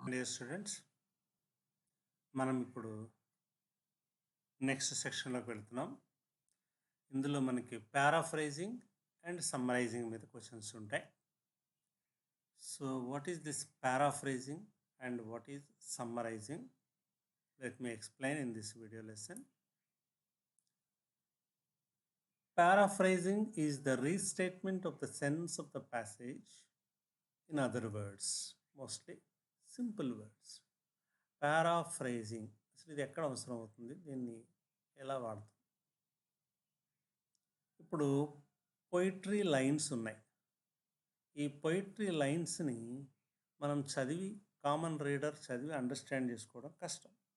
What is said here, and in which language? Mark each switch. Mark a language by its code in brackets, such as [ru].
[te] Dear students, మనం ఇప్పుడు next సెక్షన్లోకి వెళ్తున్నాం. ఇందులో మనకి పారాఫ్రైజింగ్ అండ్ సమ్మరైజింగ్ మీద క్వశ్చన్స్ ఉంటాయి. [en] So what is this paraphrasing and what is summarising? Let me explain in this video lesson. Paraphrasing is the restatement of the sense of the passage in other words, mostly simple words. [te] పారాఫ్రైజింగ్ అసలు ఇది ఎక్కడ అవసరం అవుతుంది, దీన్ని ఎలా వాడతాం? ఇప్పుడు poetry lines ఉన్నాయి. ఈ పొయిట్రీ లైన్స్ని మనం చదివి కామన్ రీడర్ చదివి అండర్స్టాండ్ చేసుకోవడం కష్టం.